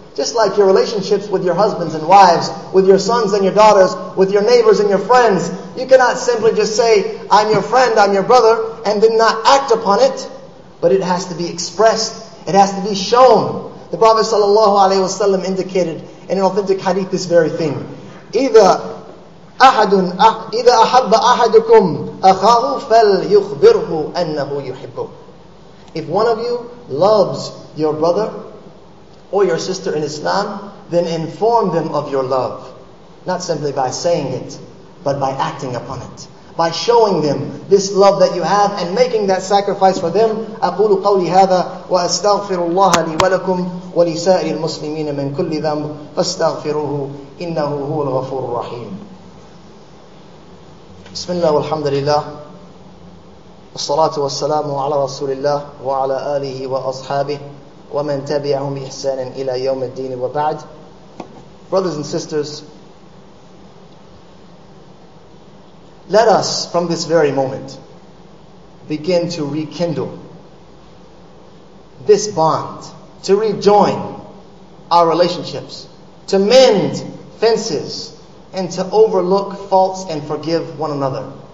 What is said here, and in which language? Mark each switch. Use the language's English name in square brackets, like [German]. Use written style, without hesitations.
[English] Just like your relationships with your husbands and wives, with your sons and your daughters, with your neighbors and your friends. You cannot simply just say, I'm your friend, I'm your brother, and then not act upon it. But it has to be expressed. It has to be shown. The Prophet ﷺ indicated in an authentic hadith this very thing. [Arabic] إِذَا أَحَبَّ أَحَدُكُمْ أَخَاهُ فَلْيُخْبِرْهُ أَنَّهُ يُحِبُّهُ. [English] If one of you loves your brother or your sister in Islam, then inform them of your love. Not simply by saying it, but by acting upon it. By showing them this love that you have and making that sacrifice for them. [Arabic] أقول قولي هذا وأستغفر الله لي ولكم ولسائر المسلمين من كل ذنب فاستغفروه إنه هو الغفور الرحيم. بسم الله والحمد لله والصلاة والسلام على رسول الله وعلى آله وأصحابه ومن تبعهم بإحسان إلى يوم الدين وبعد. [English] Brothers and sisters, let us from this very moment begin to rekindle this bond, to rejoin our relationships, to mend fences, and to overlook faults and forgive one another.